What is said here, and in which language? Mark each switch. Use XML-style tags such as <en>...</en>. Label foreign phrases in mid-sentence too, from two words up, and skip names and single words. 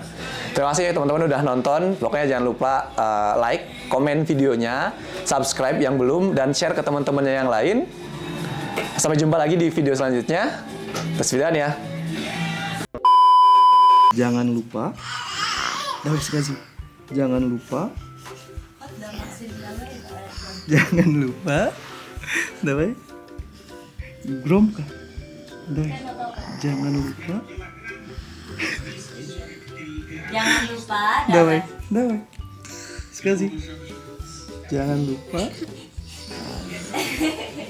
<id>Terima kasih teman-teman udah nonton. Pokoknya jangan lupa like, komen videonya, subscribe yang belum, dan share ke teman-temannya yang lain. Sampai jumpa lagi di video selanjutnya. Terus ya. Jangan lupa. Jangan lupa. Jangan lupa.</id> <ru>Давай. Громко. Давай.</ru> <id>Jangan lupa. Jangan lupa.</id> <ru>Давай. Скажи.</ru> <id>Jangan lupa.</id>